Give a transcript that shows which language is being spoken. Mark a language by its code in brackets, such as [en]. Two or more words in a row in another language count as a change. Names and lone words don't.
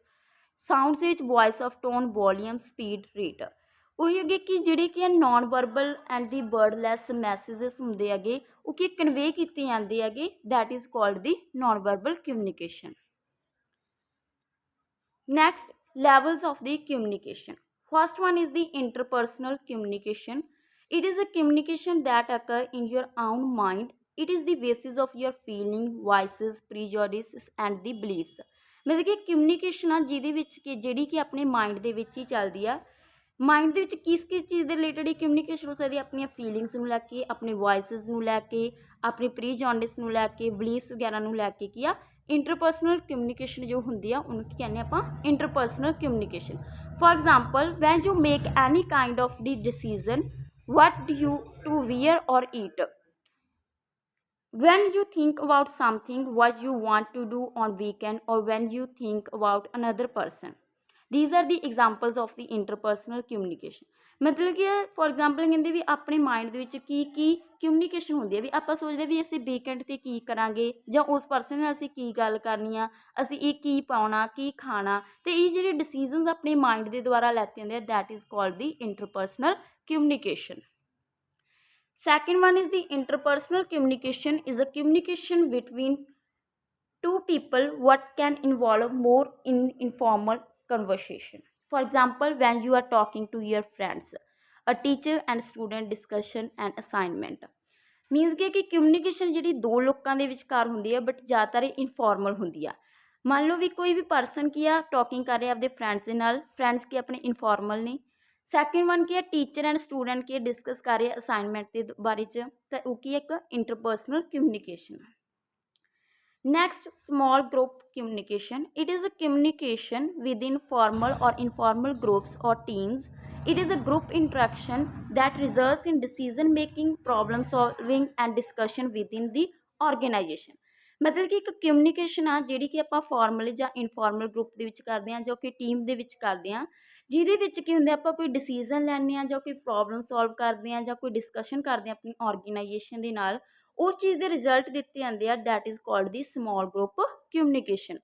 [en] ਸਾਊਂਡਸ ਵਿੱਚ voice of tone, volume, speed, rate. [pa] ਉਹੀ ਹੈਗੇ ਕਿ ਜਿਹੜੇ ਕਿ [en] non verbal and the wordless messages [pa] ਹੁੰਦੇ ਹੈਗੇ ਉਹ ਕੀ ਕਨਵੇ ਕੀਤੇ ਜਾਂਦੇ ਹੈਗੇ, [en] that is called the non verbal communication. ਨੈਕਸਟ levels of the communication. First one is the interpersonal communication. It is a communication that occur in your own mind. It is the basis of your feeling, voices, prejudices and the beliefs। [pa] ਮਤਲਬ ਕਿ ਕਮਿਊਨੀਕੇਸ਼ਨ ਆ ਜਿਹਦੇ ਵਿੱਚ ਕਿ ਜਿਹੜੀ ਕਿ ਆਪਣੇ ਮਾਈਂਡ ਦੇ ਵਿੱਚ ਹੀ ਚੱਲਦੀ ਆ। ਮਾਈਂਡ ਦੇ ਵਿੱਚ ਕਿਸ ਚੀਜ਼ ਦੇ ਰਿਲੇਟਡ ਹੀ ਕਮਿਊਨੀਕੇਸ਼ਨ ਹੋ ਸਕਦੀ ਹੈ, ਆਪਣੀਆਂ ਫੀਲਿੰਗਸ ਨੂੰ ਲੈ ਕੇ, ਆਪਣੇ ਵੋਇਸਿਸ ਨੂੰ ਲੈ ਕੇ, ਆਪਣੀ ਪ੍ਰੀਜੌਂਡਿਸ ਨੂੰ ਲੈ ਕੇ, ਬਲੀਫਸ ਵਗੈਰਾ ਨੂੰ ਲੈ ਕੇ ਕੀ ਆ [en] interpersonal communication [pa] ਜੋ ਹੁੰਦੀ ਆ ਉਹਨੂੰ ਕੀ ਕਹਿੰਦੇ ਆਪਾਂ [en] interpersonal communication. for example when you make any kind of the decision what do you to wear or eat। when you think about something what you want to do on weekend, or when you think about another person. These are the examples of the interpersonal communication. [pa] ਮਤਲਬ ਕਿ [en] for example [pa] ਕਹਿੰਦੇ ਵੀ ਆਪਣੇ ਮਾਈਂਡ ਦੇ ਵਿੱਚ ਕੀ ਕਮਿਊਨੀਕੇਸ਼ਨ ਹੁੰਦੀ ਹੈ, ਵੀ ਆਪਾਂ ਸੋਚਦੇ ਵੀ ਅਸੀਂ ਵੀਕਐਂਡ 'ਤੇ ਕੀ ਕਰਾਂਗੇ, ਜਾਂ ਉਸ ਪਰਸਨ ਨਾਲ ਅਸੀਂ ਕੀ ਗੱਲ ਕਰਨੀ ਆ, ਅਸੀਂ ਇਹ ਕੀ ਪਾਉਣਾ, ਕੀ ਖਾਣਾ, ਅਤੇ ਇਹ ਜਿਹੜੇ ਡਿਸੀਜ਼ਨਸ ਆਪਣੇ ਮਾਈਂਡ ਦੇ ਦੁਆਰਾ ਲੈਤੇ ਜਾਂਦੇ ਆ, [en] that is called the interpersonal communication. Second one is the interpersonal communication is a communication between two people what can involve more in informal conversation. For example, when you are talking to your friends, a teacher and student discussion and assignment. [pa] ਮੀਨਸ ਕਿ ਕਮਿਊਨੀਕੇਸ਼ਨ ਜਿਹੜੀ ਦੋ ਲੋਕਾਂ ਦੇ ਵਿਚਕਾਰ ਹੁੰਦੀ ਹੈ, ਬਟ ਜ਼ਿਆਦਾਤਰ ਇਨਫੋਰਮਲ ਹੁੰਦੀ ਆ। ਮੰਨ ਲਓ ਵੀ ਕੋਈ ਵੀ ਪਰਸਨ ਕੀ ਆ ਟੋਕਿੰਗ ਕਰ ਰਿਹਾ ਆਪਦੇ ਫਰੈਂਡਸ ਦੇ ਨਾਲ, ਫਰੈਂਡਸ ਕੀ ਆਪਣੇ ਇਨਫੋਰਮਲ ਨੇ। [en] second one [pa] ਕੀ ਹੈ [en] teacher and student [pa] ਕੀ ਡਿਸਕਸ ਕਰ ਰਹੇ ਅਸਾਈਨਮੈਂਟ ਦੇ ਬਾਰੇ 'ਚ, ਤਾਂ ਉਹ ਕੀ ਇੱਕ [en] interpersonal communication. Next, small group communication. It is a communication within formal or informal groups or teams. It is a group interaction that results in decision making, problem solving and discussion within the organization. [pa] ਮਤਲਬ ਕਿ ਇੱਕ ਕਮਿਊਨੀਕੇਸ਼ਨ ਆ ਜਿਹੜੀ ਕਿ ਆਪਾਂ ਫਾਰਮਲ ਜਾਂ [en] informal group [pa] ਦੇ ਵਿੱਚ ਕਰਦੇ ਹਾਂ, ਜੋ ਕਿ ਟੀਮ ਦੇ ਵਿੱਚ ਕਰਦੇ ਹਾਂ, ਜਿਹਦੇ ਵਿੱਚ ਕੀ ਹੁੰਦਾ ਆਪਾਂ ਕੋਈ ਡਿਸੀਜ਼ਨ ਲੈਂਦੇ ਹਾਂ, ਜਾਂ ਕੋਈ [en] problem solve [pa] ਕਰਦੇ ਹਾਂ, ਜਾਂ ਕੋਈ ਡਿਸਕਸ਼ਨ ਕਰਦੇ ਹਾਂ ਆਪਣੀ ਆਰਗੇਨਾਈਜੇਸ਼ਨ ਦੇ ਨਾਲ, ਉਸ ਚੀਜ਼ ਦੇ ਰਿਜ਼ਲਟ ਦਿੱਤੇ ਜਾਂਦੇ ਆ, [en] that is called the small group communication.